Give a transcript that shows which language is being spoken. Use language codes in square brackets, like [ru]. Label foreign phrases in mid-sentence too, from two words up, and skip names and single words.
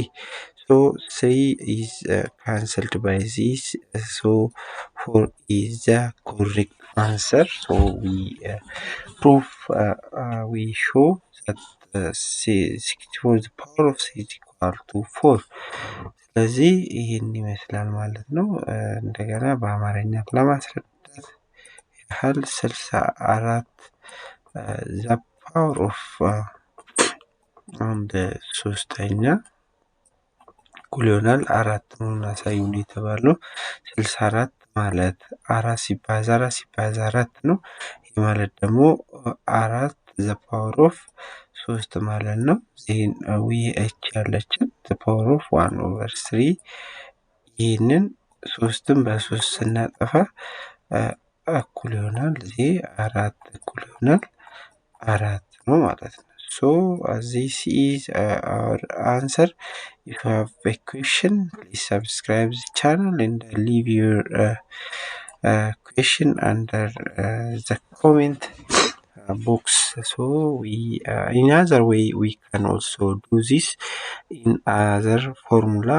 [en] So 3 is cancelled by this, so 4 is the correct answer. So we show that 64 the power of 3 is equal to 4. [am] ስለዚህ ይህን ይመስላል ማለት ነው። እንደገና በአማርኛ ለማስረዳት ያህል 64 [en] the power of [am] አንድ ሶስተኛ እኩል ይሆናል 4 መሆኑን አሳዩን የተባለው 64 ማለት 4 ሲባዛ 4 ነው። ይህ ማለት ደግሞ 4 [en] the power of [am] 3 ማለት ነው። ይህን እች ያለችን [en] the power of 1 over 3 [am] ይህንን 3ን በ3 ስናጠፋ እኩል ይሆናል። ይህ 4 እኩል ይሆናል 4 ነው ማለት ነው። [en] So this is our answer. If you have a question, please subscribe the channel and leave your question under the comment box. So in other way we can also do this in other formula.